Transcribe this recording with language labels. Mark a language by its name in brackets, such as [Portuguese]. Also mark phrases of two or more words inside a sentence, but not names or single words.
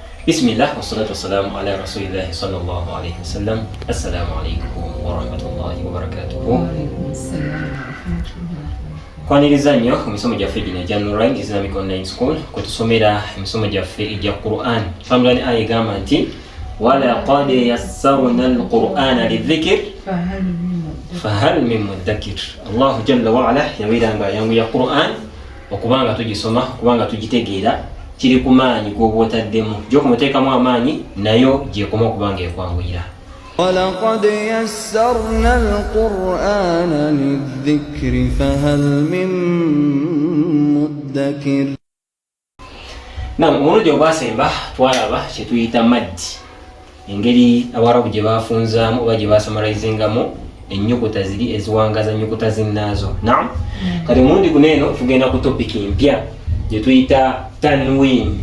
[Arabic] بسم الله والصلاة والسلام على رسول الله صلى الله عليه وسلم. السلام عليكم ورحمة الله وبركاته. وعليكم السلام ورحمة الله. [Ganda] Kwaniriza nnyo emisomo gyaffe gino egya Nurine Islamic Online School kwetusomera emisomo gyaffe egya Quran. Famulani aya egamba nti [Arabic] ولقد يسرنا القرآن للذكر فهل من مدكر. الله جل وعلا [Ganda] yabeeranga ayanguya Quran okubanga tugisoma okubanga tugitegeera kiri ku maanyi g'obwotaddemu gy'okumuteekamu amaanyi nayo gyekoma okubanga ekwanguyira. [Arabic] ولقد يسرنا القرآن للذكر فهل من مدكر. [Ganda] Omulundi ogwasemba twalaba kye tuyita maddi, engeri Abarabu gye bafunzaamu oba gye basamalizingamu ennyukuta ziri eziwangaza ennyukuta zinnaazo. Kati omulundi guno eno tugenda ku topiki mpya gye tuyita tanwin.